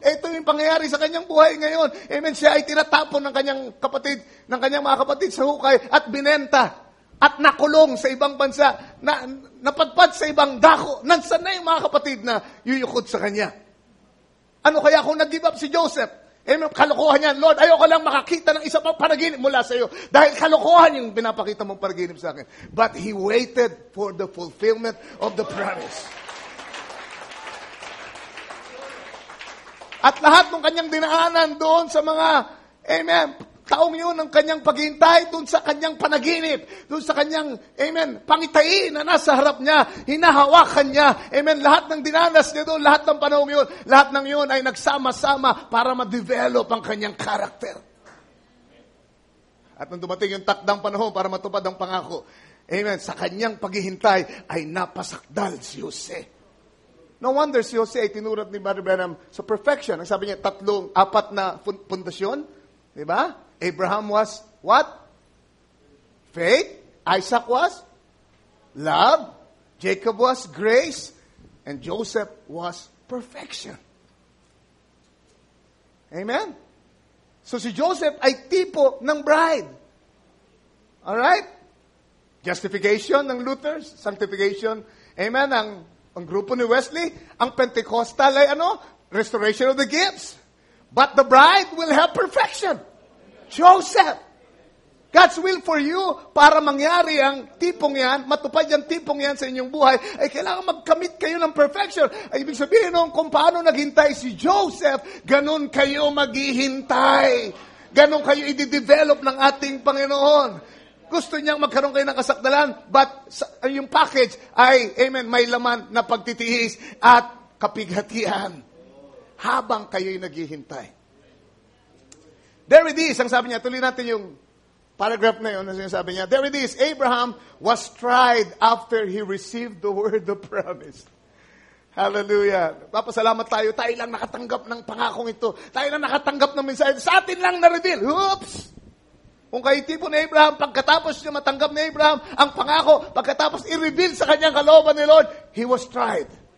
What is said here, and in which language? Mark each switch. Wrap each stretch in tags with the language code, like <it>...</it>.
<tl>Ito yung pangyayari sa kanyang buhay ngayon. Amen. Siya ay tinatapon ng kanyang kapatid, ng kanyang mga kapatid sa hukay at binenta at nakulong sa ibang bansa, napadpad sa ibang dako. Nansan na yung mga kapatid na yuyukod sa kanya. Ano kaya kung nag-give up si Joseph? Amen. Kalokohan yan. Lord, ayoko lang makakita ng isa pang panaginip mula sa iyo. Dahil kalokohan yung pinapakita mong panaginip sa akin.</tl> <en>But he waited for the fulfillment of the promise.</en> <tl>At lahat ng kanyang dinaanan doon sa mga, amen, taong yun ng kanyang paghihintay, doon sa kanyang panaginip, doon sa kanyang, amen, pangitain na nasa harap niya, hinahawakan niya, amen, lahat ng dinanas niya doon, lahat ng panahon yun, lahat ng yun ay nagsama-sama para ma-develop ang kanyang karakter. At nung dumating yung takdang panahon para matupad ang pangako, amen, sa kanyang paghihintay ay napasakdal si Jose.</tl> <en>No wonder</en> <tl>si Jose ay tinurat ni Brother Branham sa perfection. Ang sabi niya, 4 na pundasyon.</tl> <en>Diba? Abraham was what? Faith. Isaac was love. Jacob was grace. And Joseph was perfection. Amen?</en> <tl>So si Joseph ay tipo ng bride.</tl> <en>Alright? Justification ng Luther. Sanctification. Amen?</en> <tl>Ang grupo ni Wesley, ang Pentecostal ay</tl> <en>restoration of the gifts. But the bride will have perfection.</en> <tl>Joseph.</tl> <en>God's will for you,</en> <tl>para mangyari ang tipong yan, matupad yung tipong yan sa inyong buhay, ay kailangan magkamit kayo ng perfection. Ay ibig sabihin kung paano naghintay si Joseph, ganun kayo maghihintay. Ganun kayo i-develop ng ating Panginoon. Gusto niyang magkaroon kayo ng kasakdalan, but yung package ay, amen, may laman na pagtitiis at kapighatian habang kayo'y naghihintay.</tl> <en>There it is,</en> <tl>ang sabi niya, tuloy natin yung paragraph na yun, ang sabi niya,</tl> <en>there it is, Abraham was tried after he received the word of promise. Hallelujah.</en> <tl>Papasalamat tayo lang nakatanggap ng pangakong ito. Tayo lang nakatanggap ng mensahe. Sa atin lang na-reveal. Oops! Kung kayo tipo ni Abraham, pagkatapos niya matanggap ni Abraham ang pangako, pagkatapos i-reveal sa kanyang kalooban ni Lord,</tl> <en>he was tried.</en>